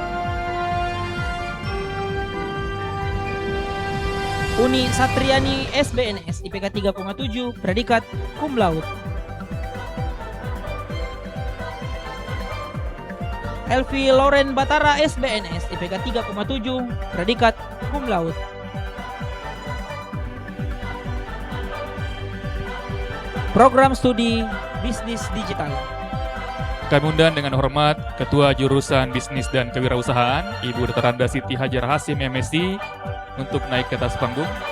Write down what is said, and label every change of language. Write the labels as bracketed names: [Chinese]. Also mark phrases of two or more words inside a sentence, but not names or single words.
[Indonesian] Uni Satriani SBNS IPK 3,7 predikat [Latin] cum laude. [Indonesian] Elvi Loren Batara SBNS IPK 3,7 predikat [Latin] cum laude. [Indonesian] Program Studi Bisnis Digital. Kami undang dengan hormat Ketua Jurusan Bisnis dan Kewirausahaan, Ibu Dr. Randa Siti Hajar Hasim MSc, untuk naik ke atas panggung.